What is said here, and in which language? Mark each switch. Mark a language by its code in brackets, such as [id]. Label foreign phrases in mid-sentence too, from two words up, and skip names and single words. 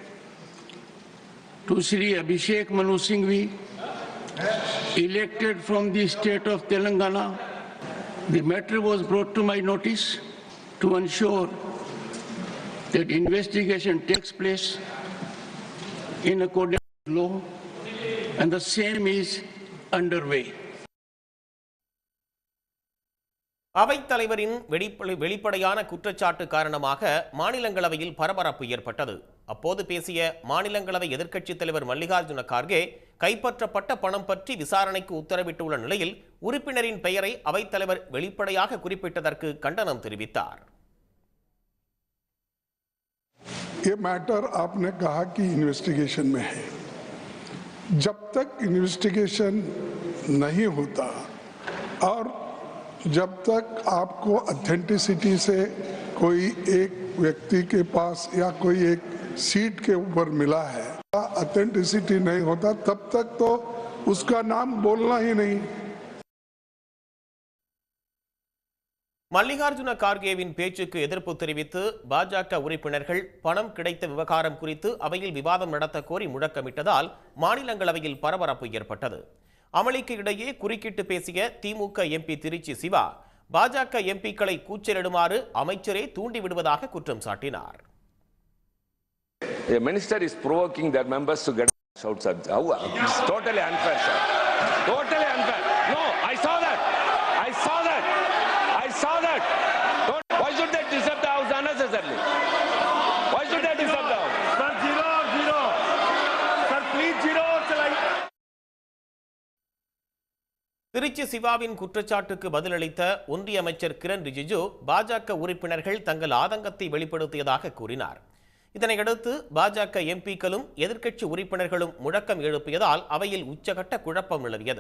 [en] to Shri Abhishek Manu Singhvi, elected from the state of Telangana. The matter was brought to my notice to ensure that investigation takes place in accordance with law, and the same is underway. [ta] அவைத்தலைவரின் வெளிப்படையான குற்றச்சாட்டு காரணமாக மாநிலங்களவையில் பரபரப்பு ஏற்பட்டது. அப்போது பேசிய மாநிலங்களவை எதிர்க்கட்சித் தலைவர் மல்லிகார்ஜுன கார்கே, கைப்பற்றப்பட்ட பணம் பற்றி விசாரணைக்கு உத்தரவிட்டுள்ள நிலையில் உறுப்பினரின் பெயரை அவைத்தலைவர் வெளிப்படையாக குறிப்பிட்டதற்கு கண்டனம் தெரிவித்தார். [hi] ये मैटर आपने कहा कि इन्वेस्टिगेशन में है. जब तक इन्वेस्टिगेशन नहीं होता और जब तक आपको ऑथेंटिसिटी से कोई एक व्यक्ति के पास या कोई एक सीट के ऊपर मिला है, ऑथेंटिसिटी नहीं होता, तब तक तो उसका नाम बोलना ही नहीं. [ta] மல்லிகார்ஜுன கார்கேவின் பேச்சுக்கு எதிர்ப்பு தெரிவித்து பாஜக உறுப்பினர்கள் பணம் கிடைத்த விவகாரம் குறித்து அவையில் விவாதம் நடத்த கோரி முழக்கமிட்டதால் மாநிலங்களவையில் பரபரப்பு ஏற்பட்டது. அமளிக்கு இடையே குறுக்கிட்டு பேசிய திமுக எம்பி திருச்சி சிவா, பாஜக எம்பிக்களை கூச்சலிடுமாறு அமைச்சரே தூண்டிவிடுவதாக குற்றம் சாட்டினார். [en] A minister is provoking their members to get shouts at. It's totally unfair, sir. Totally unfair. No, I saw that. I saw that. I saw that. Why should they disturb the house unnecessarily? Why should they disturb the house? Sir, zero. Sir, please zero. [ta] திருச்சி சிவாவின் குற்றச்சாட்டுக்கு பதிலளித்த ஒன்றிய அமைச்சர் கிரண் ரிஜிஜு, பாஜக உறுப்பினர்கள் தங்கள் ஆதங்கத்தை வெளிப்படுத்தியதாக கூறினார். இதனையடுத்து பாஜக எம்பிக்களும் எதிர்க்கட்சி உறுப்பினர்களும் முழக்கம் எழுப்பியதால் அவையில் உச்சகட்ட குழப்பம் நிலவியது.